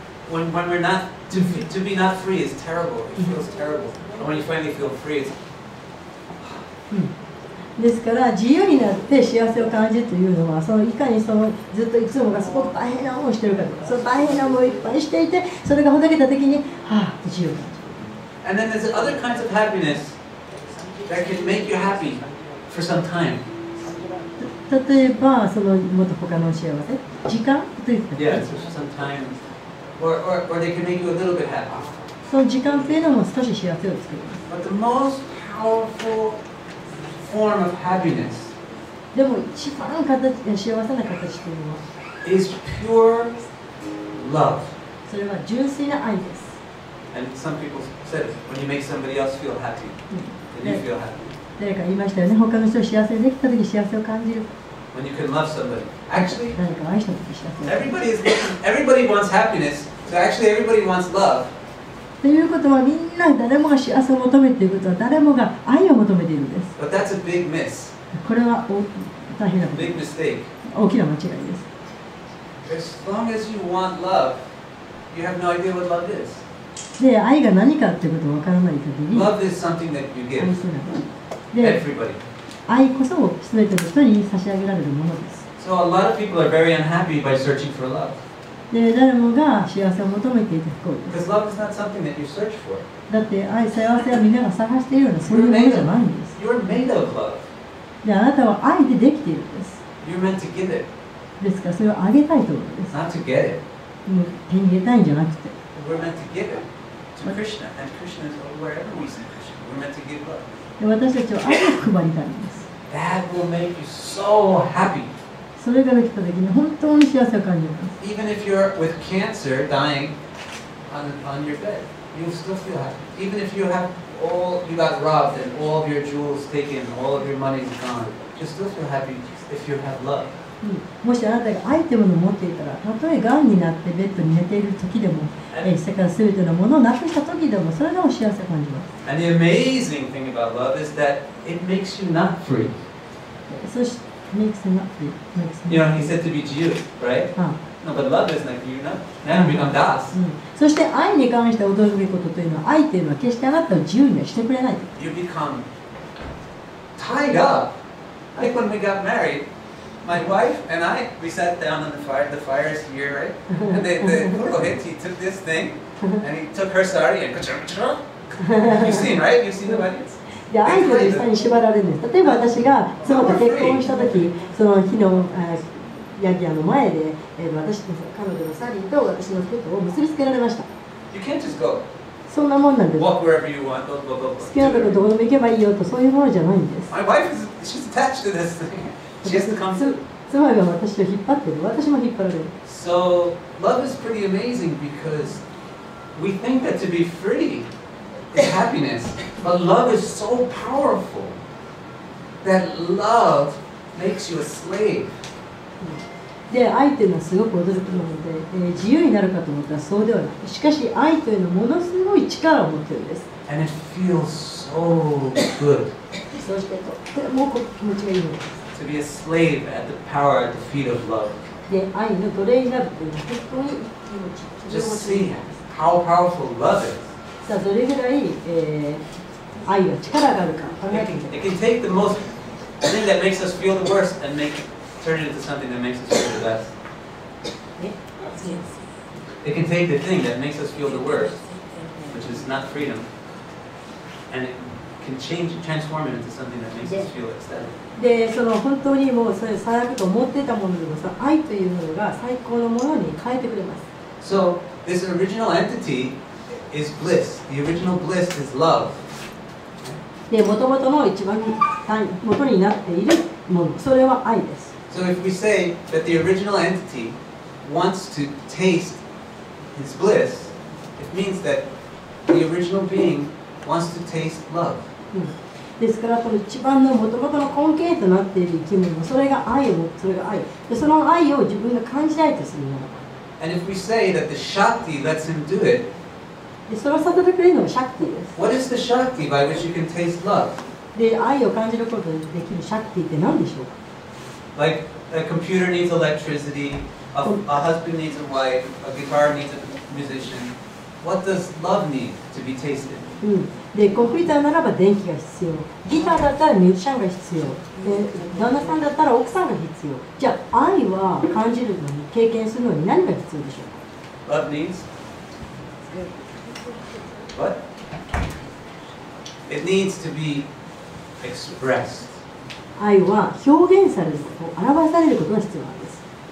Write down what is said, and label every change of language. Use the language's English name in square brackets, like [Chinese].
[English] When we're not, to be not free is terrible. It feels terrible. And when you finally feel free, it's [Japanese] ですから自由になって幸せを感じるというのは、いかにずっといつもがすごく大変な思いをしているかとか、その大変な思いをいっぱいしていて、それがほどけた時に自由を感じる。 [English] And then there's other kinds of happiness that can make you happy for some time. [Japanese] 例えばもっと他の幸せ、時間というか、 [English] Yeah, for some time. Or they can make you a little bit happy. [Japanese] その時間というのも少し幸せを作ります。 [English] But the most powerful form of happiness [Japanese] でも一番幸せな形というのは [English] is pure love. [Japanese] それは純粋な愛です。 [English] And some people said it, when you make somebody else feel happy, then you feel happy. [Japanese] 誰か言いましたよね。他の人を幸せにできた時幸せを感じる。 [English] When you can love somebody. Actually, [Japanese] 誰かを愛した時幸せを感じる。 [English] everybody wants happiness, so actually everybody wants love. [Japanese] ということはみんな誰もが幸せを求めていることは誰もが愛を求めているんです。 [English] But that's a big miss. [Japanese] これは大変なこと、 [English] Big mistake. [Japanese] 大きな間違いです。 [English] As long as you want love, you have no idea what love is. [Japanese] で、愛が何かっていうことを分からない限り、 [English] Love is something that you [Japanese] 愛 [English] give [Japanese] せない。で、 [English] everybody. [Japanese] 愛こそ全ての人に差し上げられるものです。 [English] So a lot of people are very unhappy by searching for love. [Japanese] で、誰もが幸せを求めていて不幸です。 [English] Because love is not something that you search for. [Japanese] だって幸せはみんなが探しているようなそういうものじゃないんです。 [English] You're made of love. [Japanese] で、あなたは愛でできているんです。 [English] You're meant to give it, [Japanese] ですからそれをあげたいということです。 [English] not to get it. [Japanese] 手に入れたいんじゃなくて。 [English] We're meant to give it to Krishna, and Krishna is wherever we see Krishna. We're meant to give love. [Japanese] で、私たちは愛を配りたいんです。 [English] That will make you so happy. [Japanese] それができたときに本当に幸せを感じます。 [English] Even if you're with cancer dying on your bed, you'll still feel happy. Even if you got robbed and all of your jewels taken, all of your money is gone, you'll still feel happy if you have love. [Japanese] もしあなたが愛というものを持っていたら、たとえがんになってベッドに寝ている時でも、世界すべてのものをなくした時でも、それでも幸せを感じます。 [English] And the amazing thing about love is that it makes you not free. [Japanese] そして、 [English] makes you not free. You know, he said to be Jew, right? No, but love is like you not. Now you become das. [Japanese] そして愛に関して驚くべきことというのは、愛というのは決してあなたを自由にはしてくれないと。 [English] You become tied up. Like when we got married, my wife and I, we sat down on the fire. The fire is here, right? And the Purohit, he took this thing and he took her sari and you've seen, right? You've seen the weddings? [Japanese] で、愛という下に縛られるんです。例えば私が妻と結婚した時、その日のヤギアの前で、私と彼女のサリーと私の手とを結びつけられました。 [English] You can't just go. [Japanese] そんなもんなんです。 [English] Walk wherever you want. [Japanese] 好きなところどこでも行けばいいよと、そういうものじゃないんです。 [English] My wife she's attached to this thing. She has to come too. [Japanese] 妻が私を引っ張ってる。私も引っ張られる。 [English] So love is pretty amazing because we think that to be free is happiness, but love is so powerful that love makes you a slave. [Japanese] で、愛というのはすごく驚くもので、自由になるかと思ったらそうではない。しかし愛というのはものすごい力を持っているんです。 [English] And it feels so good [Japanese] そしてとても気持ちがいいのです。 [English] to be a slave at the power at the feet of love. [Japanese] で、愛の奴隷になるというのは本当に気持ち。 [English] Just see how powerful love is. [Japanese] さあ、どれぐらい、愛は力があるか考えてみて。 [English] It can take the most thing that makes us feel the worst and turn it into something that makes us feel the best. It can take the thing that makes us feel the worst, which is not freedom, and it can transform it into something that makes us feel ecstatic. [Japanese] で、その本当にもうそれ最悪と思っていたものでも、その愛というものが最高のものに変えてくれます。 [English] So this original entity is bliss. The original bliss is love. [Japanese] で、元々の一番元になっているもの、それは愛です。 [English] So if we say that the original entity wants to taste his bliss, it means that the original being wants to taste love. [Japanese] ですから、この一番の元々の根源となっている生き物、それが愛を持つ、それが愛。で、その愛を自分が感じたいとするもの。 [English] And if we say that the Shakti lets him do it, [Japanese] で、それをさせてくれるのがシャクティです。 [English] what is the Shakti by which you can taste love? [Japanese] で、愛を感じることができるシャクティって何でしょうか？ [English] Like a computer needs electricity, a husband needs a wife, a guitar needs a musician. What does love need to be tasted? [Japanese] で、コンピューターならば電気が必要、ギターだったらミュージシャンが必要、で、旦那さんだったら奥さんが必要。じゃあ、愛は感じるのに、経験するのに何が必要でしょうか？ [English] Love needs? What? It needs to be expressed. [Japanese] 愛は表現されること、表されることが必要なんです。